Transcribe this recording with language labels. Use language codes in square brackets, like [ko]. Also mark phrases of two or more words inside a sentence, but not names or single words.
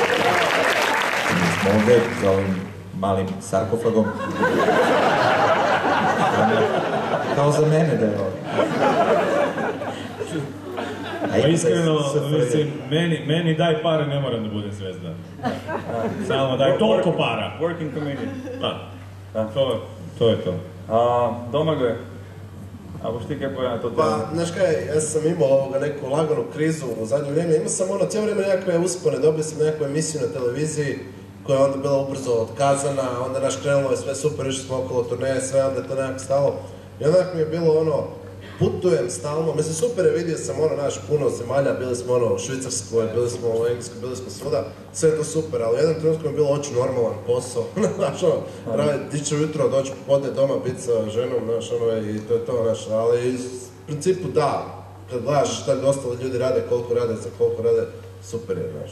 [hr] Mi smo ovdje za ovim malim sarkofagom. Kao za mene da je ovo. [sr] Pa iskreno, mislim, meni daj pare, ne moram da budem zvezda. Samo daj toliko para. [en] Working comedian. [hr] Da, to je to. [sl] Domagoj, a boš ti kaj pojela na to temu? [hr] Pa, znaš kaj, ja sam imao neku laganu krizu u zadnje vrijeme, imao sam cijelo vrijeme nekakve uspone, dobio sam nekakvu emisiju na televiziji koja je onda bila ubrzo otkazana, onda naš krenulo je sve super, išli smo okolo turneje, sve onda je to nekako stalo. I onak mi je bilo putujem stalno, mislim super je, vidio sam puno zemalja, bili smo u Švicarskoj, bili smo u Engleskoj, bili smo svuda, sve je to super, ali u jednom trenutku mi je bilo oči normalan posao, znaš dići ujutro, doći popodne doma, biti sa ženom, znaš i to je to, znaš, ali u principu da, kad gledaš šta ostali ljudi rade, koliko rade, za koliko rade, super je, znaš.